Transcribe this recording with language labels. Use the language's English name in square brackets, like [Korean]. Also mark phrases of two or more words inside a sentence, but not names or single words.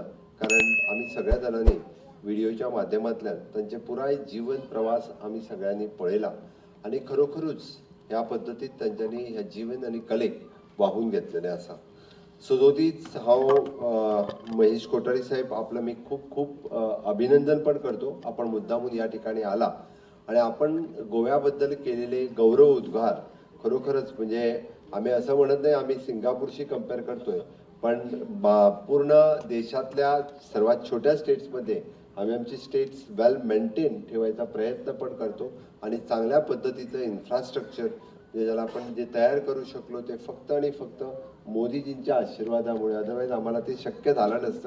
[Konkani] कारण आमी सगळ्या जाणांनी व्हिडिओच्या माध्यमांतल्यान तांचे पुराय जीवन प्रवास आमी सगळ्यांनी पळयला आणि खरोखरूच ह्या पद्दतीन तांच्यांनी ह्या जीवन आनी कलेक वाहून घेतलेले आसा। [Marathi] सदोतीच हांव महेश कोठारी साहेब आपलं मी खूप खूप अभिनंदन पण करतो। आपण मुद्दामून या ठिकाणी आला आणि आपण गोव्याबद्दल केलेले गौरव उद्गार खरोखरच म्हणजे आम्ही असं म्हणत नाही आम्ही सिंगापूरशी कंपेअर करतोय, पण पूर्ण देशातल्या सर्वात छोट्या स्टेट्समध्ये आम्ही आमची स्टेट्स [English] well maintain [Marathi] ठेवायचा प्रयत्न पण करतो आणि चांगल्या पद्धतीचं इन्फ्रास्ट्रक्चर ज्याला आपण जे तयार करू शकलो ते फक्त आणि फक्त मोदीजींच्या आशीर्वादामुळे, अदरवाईज आम्हाला ते शक्य झालं नसतं।